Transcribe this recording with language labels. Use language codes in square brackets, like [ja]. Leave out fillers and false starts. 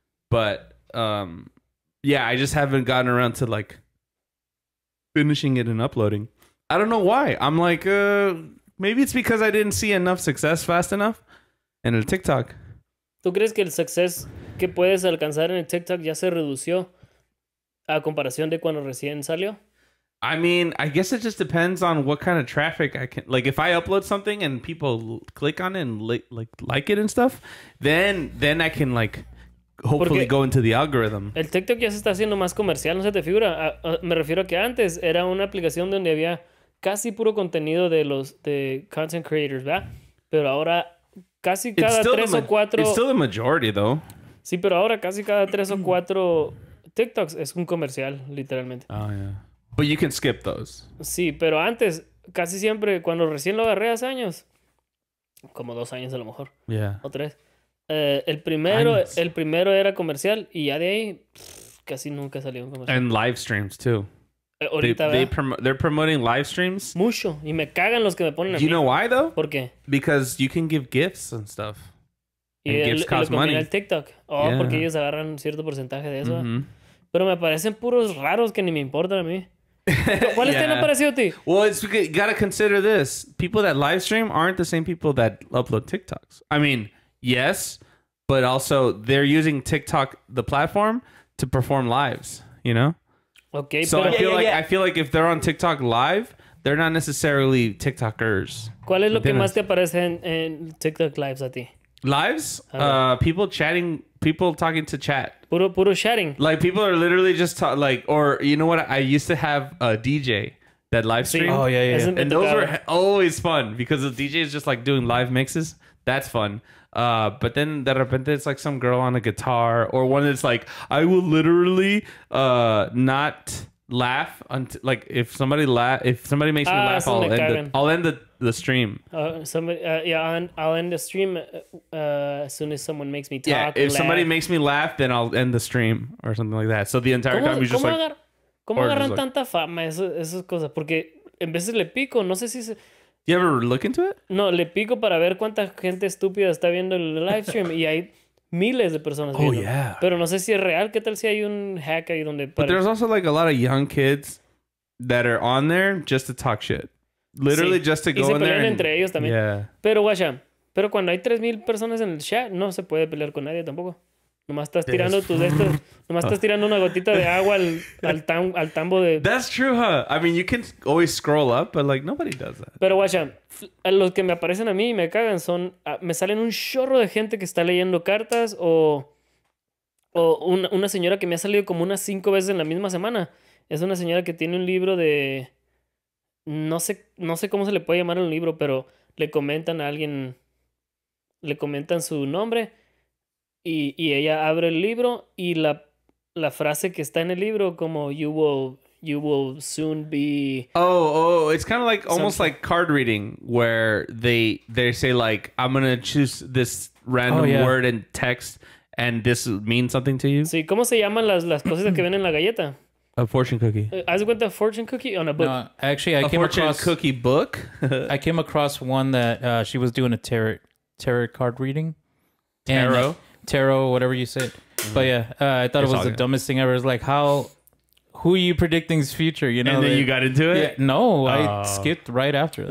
[en] But yeah, I just haven't gotten around to like finishing it and uploading. I don't know why. I'm like, maybe it's because I didn't see enough success fast enough [es] en el TikTok. ¿Tú crees que el success que puedes alcanzar en el TikTok ya se redució a comparación de cuando recién salió? [en] I mean, I guess it just depends on what kind of traffic I can... Like, if I upload something and people click on it and like it and stuff, then I can, like, hopefully go into the algorithm. [es] El TikTok ya se está haciendo más comercial, ¿no se te figura? Me refiero a que antes era una aplicación donde había casi puro contenido de content creators, ¿verdad? Pero ahora casi cada 3 o 4... [en] It's still the majority, though. [es] Sí, pero ahora casi cada 3 o 4 TikToks es un comercial, literalmente. [en] Oh, yeah. But you can skip those. [es] Sí, pero antes, casi siempre, cuando recién lo agarré hace años, como 2 años a lo mejor, o 3, el primero era comercial y ya de ahí casi nunca salió un comercial. [en] And live streams, too. [es] Ahorita, [en] They're promoting live streams. [es] Mucho. Y me cagan los que me ponen a mí. [en] You know why, though? [es] ¿Por qué? [en] Because you can give gifts and stuff. And gifts cost money. [es] El TikTok. [en] Yeah. [es] Porque ellos agarran un cierto porcentaje de eso. Pero me parecen puros raros que ni me importan a mí. ¿Cuáles te han parecido a ti? [en] Well, you gotta consider this. People that live stream aren't the same people that upload TikToks. I mean, yes, but also they're using TikTok, the platform, to perform lives, you know? Okay, so [es] pero [en] I feel like if they're on TikTok live, they're not necessarily TikTokers. [es] ¿Cuál es lo que más te aparece en TikTok lives a ti? [en] Lives? People chatting, people talking to chat. [es] Puro chatting. [en] Like, people are literally just or you know what? I used to have a DJ that live stream. Oh, yeah. And those were always fun because the DJ is just like doing live mixes. That's fun. But then [es] de repente [en] it's like some girl on a guitar, or one that's like, I will literally not laugh until, like, if somebody makes me laugh, I'll end the stream. I'll end the stream as soon as someone makes me talk. Yeah, if somebody makes me laugh, then I'll end the stream or something like that. So the entire time you're just like... [es] ¿Cómo agarran tanta fama esas cosas? Porque en veces le pico, no sé si se... [en] You ever look into it? [es] No, le pico para ver cuánta gente estúpida está viendo el live stream y hay miles de personas viendo. [en] Oh, yeah. [es] Pero no sé si es real. ¿Qué tal si hay un hack ahí donde... [en] But there's also like a lot of young kids that are on there just to talk shit. Literally just to go in there. [es] Y se pelean entre ellos también. [en] Yeah. [es] Pero, guacha, cuando hay 3,000 personas en el chat, no se puede pelear con nadie tampoco. Nomás estás tirando nomás estás tirando una gotita de agua al tambo de... [en] That's true, huh? I mean, you can always scroll up, but like nobody does that. [es] Pero guacha, los que me aparecen a mí y me cagan son... me salen un chorro de gente que está leyendo cartas o O una señora que me ha salido como unas 5 veces en la misma semana. Es una señora que tiene un libro de... No sé cómo se le puede llamar a un libro, pero le comentan a alguien... Le comentan su nombre y ella abre el libro y la frase que está en el libro como [en] you will soon be... Oh, it's kind of like almost like card reading where they say like, I'm going to choose this random word and text and this means something to you. [es] Sí, ¿cómo se llaman las cosas que ven en la galleta? [en] A fortune cookie. [es] ¿Haz de cuenta [en] fortune cookie on a book? No, actually, I a came fortune across cookie book. I came across one that she was doing a tarot card reading. Tarot? Tarot, whatever you said. But yeah, I thought it was the dumbest thing ever. It's like, who are you predicting's future? You know, and then you got into it? Yeah, no, I skipped right after that.